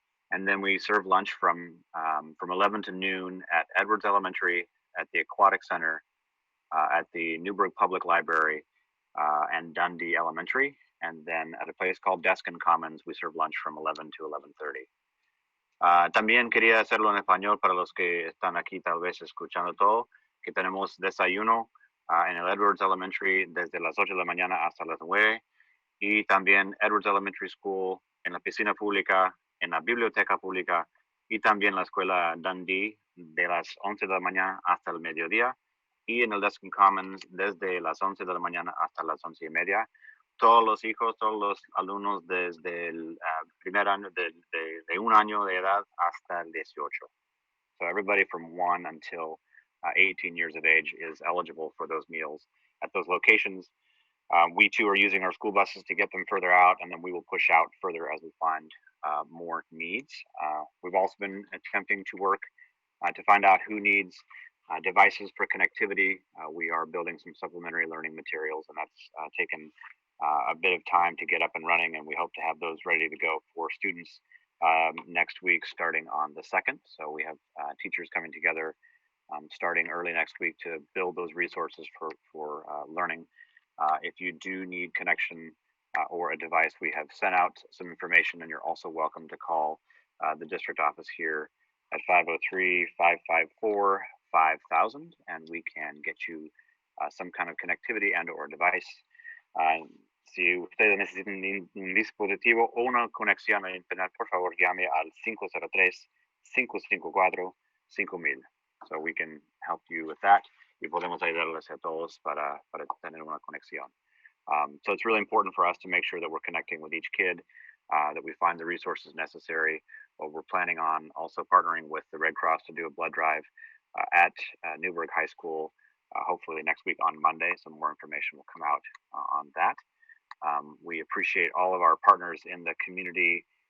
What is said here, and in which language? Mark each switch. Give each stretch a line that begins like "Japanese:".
English: And then we serve lunch from 11 to noon at Edwards Elementary, at the Aquatic Center, at the Newberg Public Library, and Dundee Elementary. And then at a place called Deskin Commons, we serve lunch from 11 to 11:30.
Spanish: También quería hacerlo en español para los que están aquí tal vez escuchando todo, que tenemos desayuno en el Edwards Elementary desde las 8 de la mañana hasta las 9, y también Edwards Elementary School en la piscina pública, en la biblioteca pública, y también la escuela Dundee de las 11 de la mañana hasta el mediodía, y en el Deskin Commons desde las 11 de la mañana hasta las 11:30. Todos los hijos, todos los alumnos desde el primer año, de 1 año de edad hasta el 18.
English: So everybody from 1 until 18 years of age is eligible for those meals at those locations. We too are using our school buses to get them further out, and then we will push out further as we find more needs. We've also been attempting to work to find out who needs devices for connectivity. We are building some supplementary learning materials, and that's taken a bit of time to get up and running, and we hope to have those ready to go for students next week, starting on the 2nd. So we have teachers coming together starting early next week to build those resources for learning. If you do need connection or a device, we have sent out some information, and you're also welcome to call the district office here at 503-554-5000, and we can get you some kind of connectivity and or device.
Spanish: Si ustedes necesitan un dispositivo o una conexión a internet, por favor llame al 503-554-5000.
English: So we can help you with that.
Spanish: Y podemos ayudarles a todos para tener una conexión.
English: So it's really important for us to make sure that we're connecting with each kid, that we find the resources necessary. We're planning on also partnering with the Red Cross to do a blood drive at Newberg High School, hopefully next week on Monday. Some more information will come out on that. We appreciate all of our partners in the community